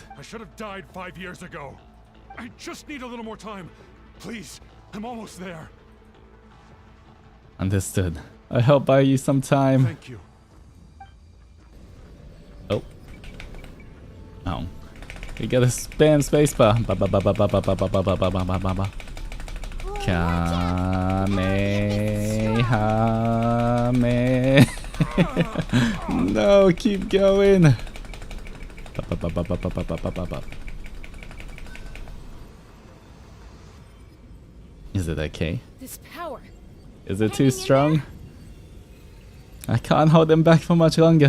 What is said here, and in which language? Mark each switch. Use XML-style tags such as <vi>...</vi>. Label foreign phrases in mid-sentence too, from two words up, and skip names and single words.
<en>I should have died 5 years ago. I just need a little more time. Please, I'm almost there. Understood. I'll help buy you some time. Thank you. Oh. Oh. You gotta spam spacebar. Ba ba ba ba ba ba ba ba ba ba ba ba ba ba. Kamehame. No, keep going. Ba ba ba ba ba ba ba ba ba ba. Is it okay? This power. Is it too strong? I can't hold them back for much longer.</en>